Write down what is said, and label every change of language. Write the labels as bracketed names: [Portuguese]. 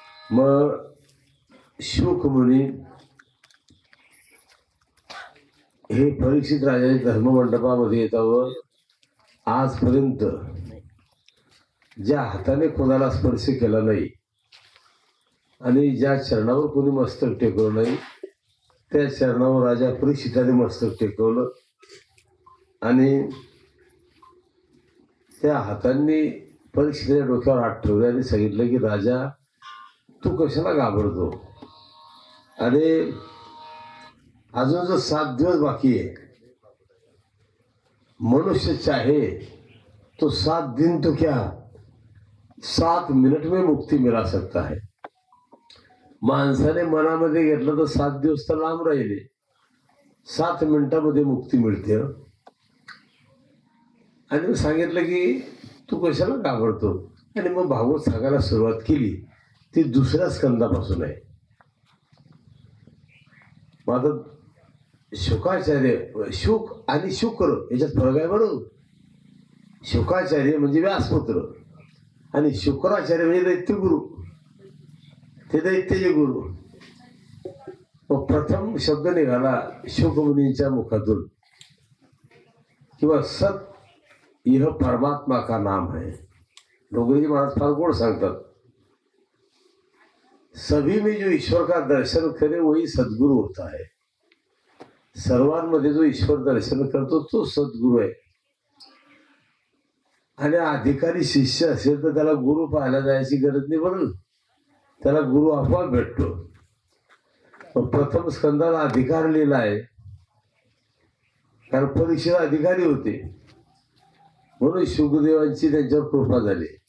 [Marathi] मग शुकमुनी हे परीक्षित राजाच्या धर्ममंडपामध्ये येतावर आजपर्यंत ज्या हाताने कोणाला स्पर्श केला नाही आणि ज्या चरणावर कोणी मस्तक टेकवलं नाही, त्या चरणावर राजा परीक्षिताने मस्तक टेकवलं आणि त्या हातांनी परीक्षिताच्या डोक्यावर हात ठेवले आणि सांगितलं की राजा, तू कशाला घाबरतो? आणि अजून [Hindi] जो 7 दिवस बाकी है, मनुष्य चाहे तो 7 दिन तो क्या 7 मिनट में मुक्ति मिला सकता है. [Marathi] माणसाने मनामध्ये घेतलं तर 7 दिवस तर लांब राहिले, 7 मिनिटामध्ये मुक्ती मिळते. आणि सांगितलं की तू कशाला घाबरतो. आणि मग भागवत सांगायला सुरुवात केली. ती 2ऱ्या स्कंदापासून आहे. माझा शुकाचार्य, शुक आणि शुक्र याच्यात फरक आहे बरोबर. शुकाचार्य म्हणजे व्यासपुत्र आणि शुक्राचार्य म्हणजे दैत्यगुरु, ते दैत्याचे गुरु. मग प्रथम शब्द निघाला शुकमुनींच्या मुखातून किंवा [Hindi] सत यह परमात्मा का नाम है. [Marathi] डोंगरीजी महाराज फार गोड सांगतात, [Hindi] सभी में जो ईश्वर का दर्शन करे वही सद्गुरु होता है. [Marathi] सर्वांमध्ये जो ईश्वर दर्शन करतो तो सद्गुरु आहे. आणि अधिकारी शिष्य असेल तर त्याला गुरु पाहायला जायची गरज नाही बरोबर, त्याला गुरु आपोआप भेटतो. प्रथम स्कंदाला अधिकार लिहिला आहे, कारण परीक्षेला अधिकारी होते म्हणून शुकदेवांची त्यांच्यावर कृपा झाली.